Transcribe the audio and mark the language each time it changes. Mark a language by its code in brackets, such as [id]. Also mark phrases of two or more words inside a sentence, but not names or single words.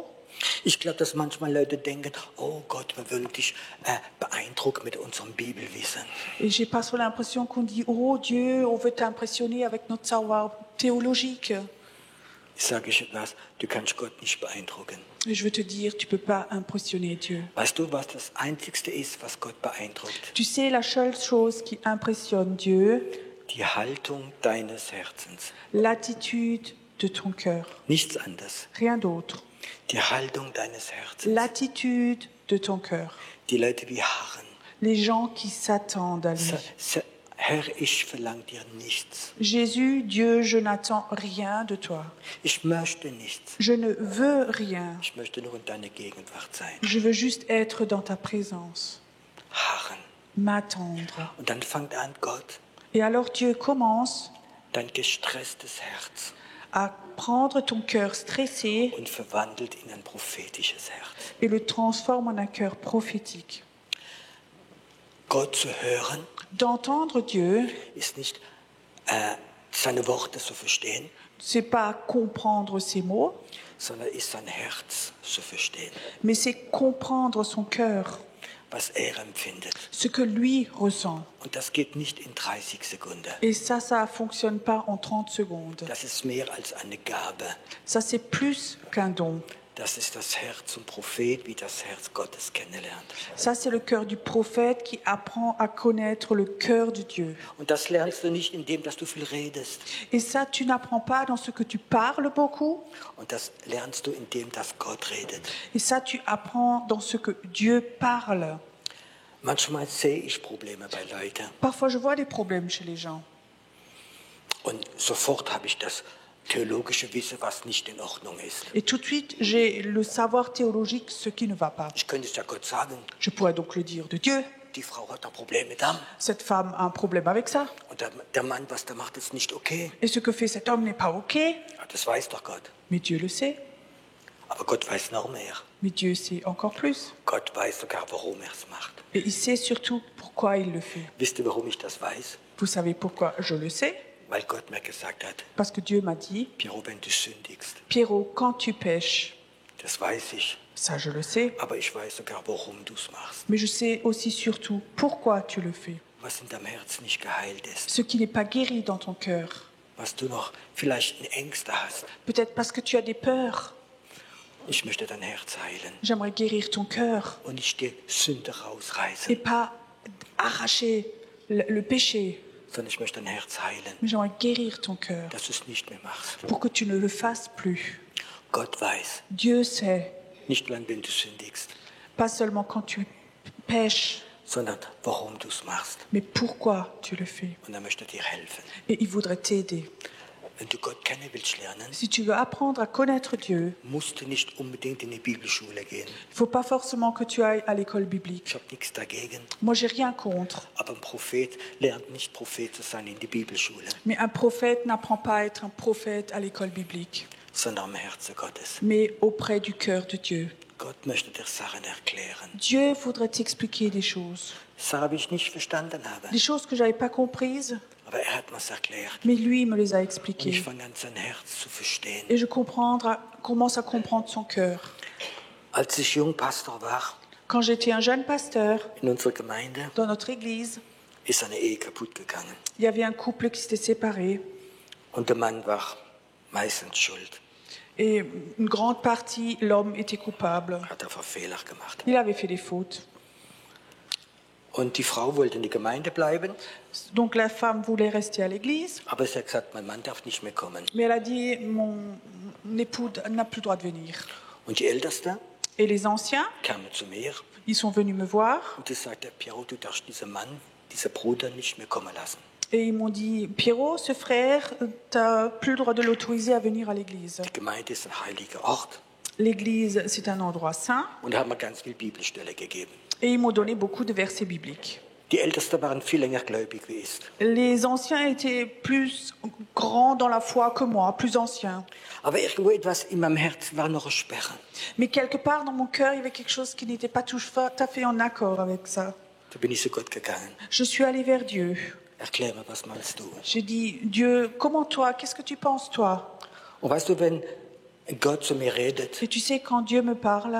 [de] Ich glaube, dass manchmal Leute denken, oh Gott, wir wollen dich beeindrucken mit unserem Bibelwissen. [fr] Et j'ai pas trop l'impression qu'on dit, oh Dieu, on veut t'impressionner avec notre savoir théologique. [de] Ich sage euch etwas, du kannst Gott nicht beeindrucken. [fr] Et je veux te dire, tu peux pas impressionner Dieu. [de] Weißt du, was das Einzigste ist, was Gott beeindruckt? [fr] Tu sais, la seule chose qui impressionne Dieu, [de] Die Haltung deines Herzens. [fr] l'attitude de ton cœur. [de] Nichts anderes. [fr] Rien d'autre. [de] Die Haltung deines Herzens. [fr] L'attitude de ton cœur. [de] Die Leute wie harren. [fr] Les gens qui s'attendent à lui. [de] Herr, ich verlange dir nichts. [fr] Jésus, Dieu, je n'attends rien de toi. [de] Ich möchte nichts. [fr] Je ne veux rien. [de] Ich möchte nur in deiner Gegenwart sein. [fr] Je veux juste être dans ta présence. [de] Harren. [fr] M'attendre. [de] Und dann fängt an, Gott, [fr] Et alors Dieu commence [de] dein gestresstes Herz [fr] à prendre ton cœur stressé [de] und verwandelt in ein prophetisches Herz. [fr] et le transforme en un cœur prophétique. [de] Gott zu hören [fr] D'entendre Dieu, [de] ist nicht seine Worte zu verstehen, [fr] c'est pas comprendre ses mots, [de] sondern ist sein Herz zu verstehen, [fr] mais c'est comprendre son cœur, [de] was er empfindet. [fr] ce que lui ressent. [de] Und das geht nicht in 30 Sekunden. [fr] Et ça fonctionne pas en 30 secondes. [de] Das ist mehr als eine Gabe. [fr] Ça, c'est plus qu'un don. [de] Das ist das Herz zum Prophet, wie das Herz Gottes kennenlernt. [fr] Ça, c'est le cœur du prophète qui apprend à connaître le cœur de Dieu. [de] Und das lernst du nicht, indem dass du viel redest. [fr] Et ça, tu n'apprends pas dans ce que tu parles beaucoup. [de] Und das lernst du, indem dass Gott redet. [fr] Et ça, tu apprends dans ce que Dieu parle. [de] Manchmal sehe ich Probleme bei Leuten [fr] Parfois, je vois des problèmes chez les gens. [de] und sofort habe ich das theologische Wissen, was nicht in Ordnung ist. [fr] Et tout de suite, j'ai le savoir théologique, ce qui ne va pas. [de] Ich könnte es ja Gott sagen, [fr] Je pourrais donc le dire de Dieu. [de] die Frau hat ein Problem mit dem. [fr] Cette femme a un problème avec ça. [de] Und der Mann, was der macht, ist nicht okay. [fr] Et ce que fait cet homme n'est pas OK. [de] Ja, das weiß doch Gott. [fr] Mais Dieu le sait. [de] Aber Gott weiß noch mehr. [fr] Mais Dieu sait encore plus. [de] Gott weiß sogar, warum er es macht. [fr] Et il sait surtout pourquoi il le fait. [de] Wisst ihr, warum ich das weiß? [fr] Vous savez pourquoi je le sais? [de] Weil Gott mir gesagt hat, [fr] Parce que Dieu m'a dit, [de] Pierrot, wenn du sündigst, [fr] Pierrot, quand tu pêches, [de] das weiß ich, [fr] ça je le sais, [de] aber ich weiß sogar, warum du es machst. [fr] mais je sais aussi surtout pourquoi tu le fais. [de] Was in deinem Herz nicht geheilt ist, [fr] Ce qui n'est pas guéri dans ton cœur. [de] was du noch vielleicht in Ängste hast. [fr] Peut-être parce que tu as des peurs. [de] Ich möchte dein Herz heilen [fr] J'aimerais guérir ton cœur [de] und nicht die Sünde [fr] et [de] rausreißen, [fr] pas arracher le péché, [de] sondern ich möchte dein Herz heilen, [fr] mais j'aimerais guérir ton cœur [de] dass du es nicht mehr machst. [fr] pour que tu ne le fasses plus. [de] Gott weiß, [fr] Dieu sait, [de] nicht nur wenn du sündigst, [fr] pas seulement quand tu pêches, [de] sondern warum du es machst. [fr] mais pourquoi tu le fais. [de] Und er möchte dir helfen. [fr] Et il voudrait t'aider. [de] Wenn du Gott kennen willst lernen, [fr] Si tu veux apprendre à connaître Dieu, [de] musst du nicht unbedingt in die Bibelschule gehen. [fr] il ne faut pas forcément que tu ailles à l'école biblique. [de] Ich habe nichts dagegen. [fr] Moi, j'ai rien contre. [de] Aber ein Prophet lernt nicht Prophet zu sein in die Bibelschule, [fr] Mais un prophète n'apprend pas à être un prophète à l'école biblique, [de] sondern am Herzen Gottes. [fr] mais auprès du cœur de Dieu. [de] Gott möchte dir Sachen erklären. [fr] Dieu voudrait t'expliquer des choses. [de] Sachen, die ich nicht verstanden habe. [fr] Des choses que je n'avais pas comprises, [de] Aber er hat mir's erklärt. [fr] mais lui me les a [de] Und ich [fr] expliquées. [de] fange an, sein Herz zu verstehen. [fr] Et je commence à comprendre son cœur. [de] Als ich Jungpastor war [fr] Quand j'étais un jeune pasteur [de] in unserer Gemeinde, [fr] dans notre église, [de] ist eine Ehe kaputt gegangen. [fr] il y avait un couple qui s'était séparé. [de] Und der Mann war meistens schuld. [fr] Et une grande partie, l'homme était coupable. [de] Hat einfach Fehler gemacht. [fr] Il avait fait des fautes. [de] Und die Frau wollte in die Gemeinde bleiben, [fr] Donc la femme voulait rester à l'église, [de] aber sie hat gesagt, mein Mann darf nicht mehr kommen. [fr] mais elle a dit, mon époux n'a plus le droit de venir. [de] Und die Älteste [fr] Et les anciens, [de] kamen zu mir [fr] ils sont venus me voir [de] und sie sagte, Piero, du darfst diesen Mann, diesen Bruder nicht mehr kommen lassen. [fr] et ils m'ont dit, Pierrot, ce frère, tu n'as plus le droit de l'autoriser à venir à l'église. [de] Die Gemeinde ist ein heiliger Ort. [fr] L'église, c'est un endroit saint. [de] Und da haben wir ganz viel Bibelstelle gegeben. [fr] Et ils m'ont donné beaucoup de versets bibliques. [de] Die Ältesten waren viel länger gläubig wie ich. [fr] Les anciens étaient plus grands dans la foi que moi, plus anciens. [de] Aber irgendwo etwas in meinem Herz war noch eine Sperre. [fr] Mais quelque part dans mon cœur, il y avait quelque chose qui n'était pas tout à fait en accord avec ça. [de] Da bin ich zu Gott gegangen. [fr] Je suis allée vers Dieu. [de] Erklär mir, was meinst du? [fr] J'ai dit, Dieu, comment toi, qu'est-ce que tu penses toi? [de] Und weißt du, wenn Gott zu mir redet, [fr] Et tu sais, quand Dieu me parle,